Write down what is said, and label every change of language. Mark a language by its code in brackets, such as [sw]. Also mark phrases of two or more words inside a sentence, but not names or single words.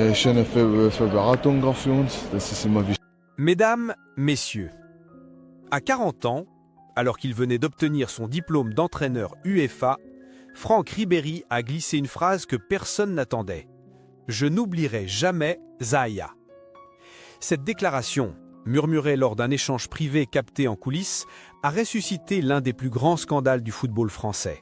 [de] schöne Beratung für uns. Das ist immer wichtig. [fr] Mesdames, Messieurs, à 40 ans, alors qu'il venait d'obtenir son diplôme d'entraîneur UEFA, Franck Ribéry a glissé une phrase que personne n'attendait. « Je n'oublierai jamais Zaya ». Cette déclaration, murmurée lors d'un échange privé capté en coulisses, a ressuscité l'un des plus grands scandales du football français.